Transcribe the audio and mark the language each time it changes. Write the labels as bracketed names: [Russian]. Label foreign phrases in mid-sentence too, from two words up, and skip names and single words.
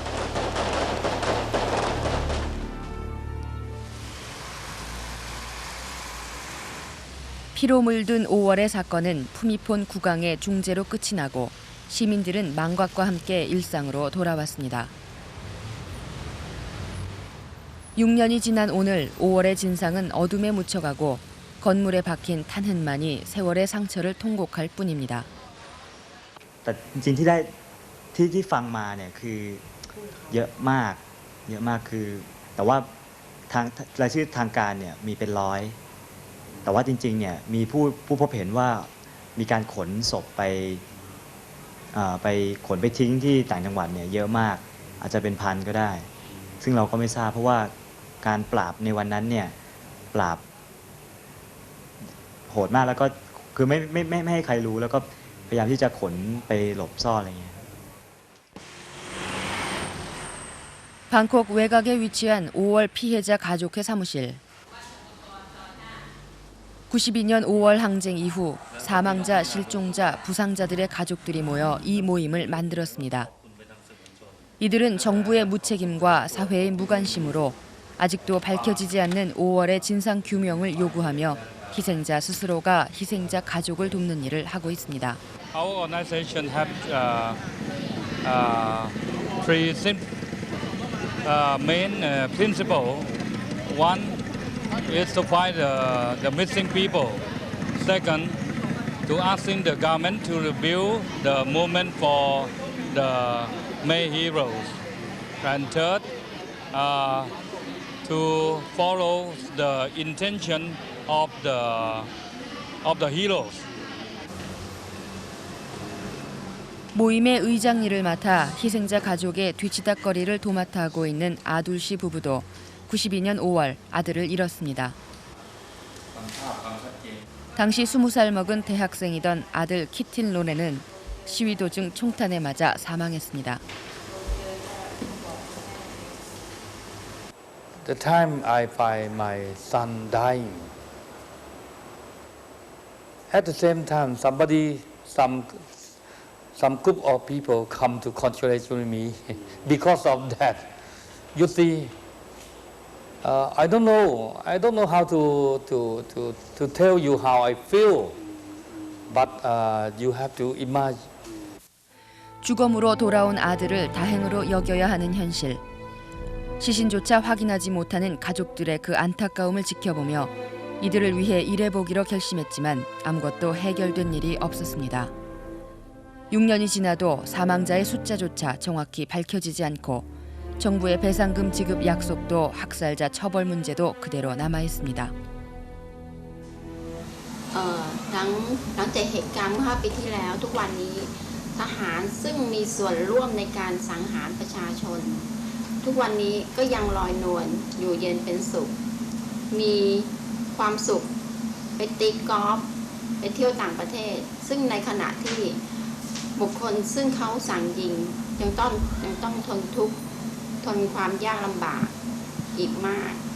[Korean] 피로 물든 5월의 사건은 푸미폰 국왕의 중재로 끝이 나고 시민들은 망각과 함께 일상으로 돌아왔습니다. 6년이 지난 오늘 5월의 진상은 어둠에 묻혀가고 건물에 박힌 탄흔만이 세월의 상처를 통곡할 뿐입니다. [Thai] แต่จริงๆที่ฟังมาเนี่ยคือเยอะมากคือแต่ว่าทางรายชื่อทางการเนี่ยมีเป็น ร้อยแต่ว่าจริงๆเนี่ยมีผู้พบเห็นว่ามีการขนศพไปขนไปทิ้งที่ต่างจังหวัดเนี่ยเยอะมากอาจจะเป็นพันก็ได้ซึ่งเราก็ไม่ทราบเพราะว่าการปราบในวันนั้นเนี่ยปราบโหดมากแล้วก็คือไม่ให้ใครรู้แล้วก็พยายามที่จะขนไปหลบซ่อนอะไรเงี้ย [Korean] 방콕 외곽에 위치한 5월 피해자 가족회 사무실. 92년 5월 항쟁 이후 사망자, 실종자, 부상자들의 가족들이 모여 이 모임을 만들었습니다. 이들은 정부의 무책임과 사회의 무관심으로 아직도 밝혀지지 않는 5월의 진상 규명을 요구하며 희생자 스스로가 희생자 가족을 돕는 일을 하고 있습니다. [English] Our organization have three main principles. One is to find the missing people. Second, to asking the government to review the movement for the May heroes. And third, to follow the intention of the heroes. [Korean] 모임의 의장 일을 맡아 희생자 가족의 뒤치다꺼리를 도맡아 하고 있는 아둘 씨 부부도 92년 5월 아들을 잃었습니다. 당시 20살 먹은 대학생이던 아들 키틸 노네는 시위 도중 총탄에 맞아 사망했습니다. [English] the time I find my son dying, at the same time, some group of people come to congratulate me because of that. You see, I don't know how to tell you how I feel, but you have to imagine. [Korean] 주검으로 돌아온 아들을 다행으로 여겨야 하는 현실. 시신조차 확인하지 못하는 가족들의 그 안타까움을 지켜보며 이들을 위해 일해보기로 결심했지만 아무것도 해결된 일이 없었습니다. 6년이 지나도 사망자의 숫자조차 정확히 밝혀지지 않고 정부의 배상금 지급 약속도 학살자 처벌 문제도 그대로 남아있습니다. [Thai] หลังจากเหตุการณ์เมื่อ5 ปีที่แล้วทุกวันนี้ทหารซึ่งมีส่วนร่วมในการสังหารประชาชนทุกวันนี้ก็ยังลอยนวลอยู่เย็นเป็นสุขมีความสุขไปตีกอล์ฟไปเที่ยวต่างประเทศซึ่งในขณะที่บุคคลซึ่งเขาสั่งยิงยังต้องทนทุกข์ทนความยากลำบากอีกมาก